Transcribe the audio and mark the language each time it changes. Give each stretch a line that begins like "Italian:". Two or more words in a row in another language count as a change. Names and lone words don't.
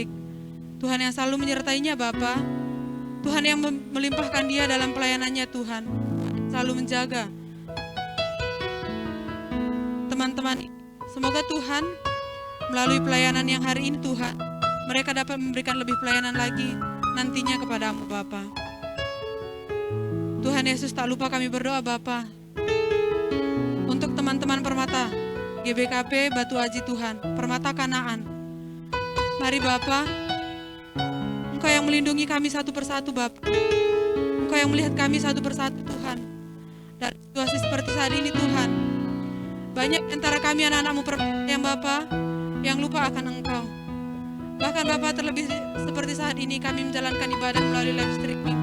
Indonesian: Tuhan yang selalu menyertainya Bapa, Tuhan yang melimpahkan dia dalam pelayanannya Tuhan, selalu menjaga teman-teman. Semoga Tuhan melalui pelayanan yang hari ini Tuhan, mereka dapat memberikan lebih pelayanan lagi nantinya kepada-Mu Bapa. Tuhan Yesus, tak lupa kami berdoa Bapa untuk teman-teman Permata GBKP Batu Aji Tuhan, Permata Kanaan. Mari Bapa, Engkau yang melindungi kami satu persatu Bapa, Engkau yang melihat kami satu persatu Tuhan. Dari situasi seperti saat ini Tuhan, banyak antara kami anak-anak-Mu yang Bapa yang lupa akan Engkau. Bahkan Bapa, terlebih seperti saat ini kami menjalankan ibadah melalui
English: live streaming.